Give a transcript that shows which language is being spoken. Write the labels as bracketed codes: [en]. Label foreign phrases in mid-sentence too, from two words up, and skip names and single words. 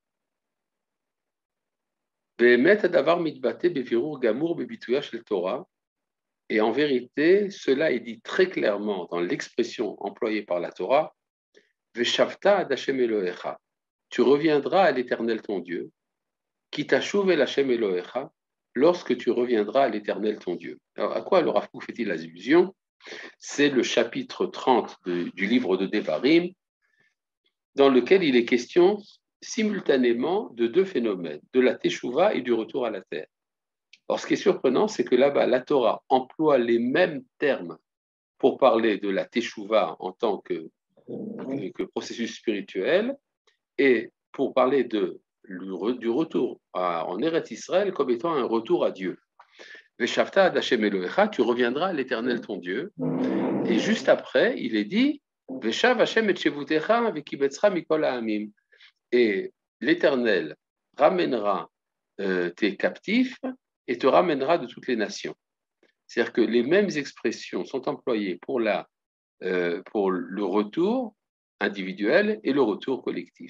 [fr] Et en vérité, cela est dit très clairement dans l'expression employée par la Torah, [he] ושבת עד השם אלהיך. [fr] Tu reviendras à l'Éternel ton Dieu, qui t'a chouvé [he] אל השם אלהיך, [fr] lorsque tu reviendras à l'Éternel ton Dieu. Alors, à quoi le Rav Kook fait-il allusion? C'est le chapitre 30 du livre de Devarim, dans lequel il est question simultanément de deux phénomènes, de la Teshuvah et du retour à la terre. Alors, ce qui est surprenant, c'est que là-bas, la Torah emploie les mêmes termes pour parler de la Teshuvah en tant que processus spirituel et pour parler du retour en Eretz Israël comme étant un retour à Dieu. [he] ושבת עד השם אלהיך, [fr] tu reviendras à l'Éternel ton Dieu. Et juste après, il est dit [he] ושב השם את שבותך וקבצך מכל העמים. [fr] Et l'Éternel ramènera tes captifs et te ramènera de toutes les nations. C'est-à-dire que les mêmes expressions sont employées pour le retour individuel et le retour collectif.